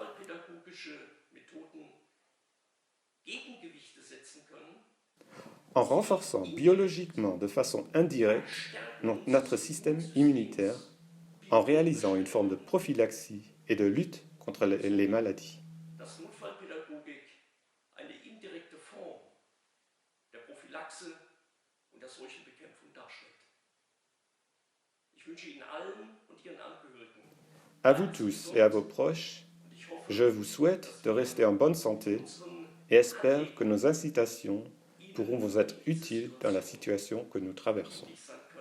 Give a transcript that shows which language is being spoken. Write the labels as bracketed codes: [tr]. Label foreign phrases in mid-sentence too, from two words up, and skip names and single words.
[fr] En renforçant biologiquement de façon indirecte notre système immunitaire, en réalisant une forme de prophylaxie et de lutte contre les maladies. [de] Dass Notfallpädagogik eine indirekte Form der Prophylaxe und der Seuchenbekämpfung darstellt. Ich wünsche Ihnen allen und Ihren Angehörigen, [fr] À vous tous et à vos proches, je vous souhaite de rester en bonne santé et espère que nos incitations pourront vous être utiles dans la situation que nous traversons.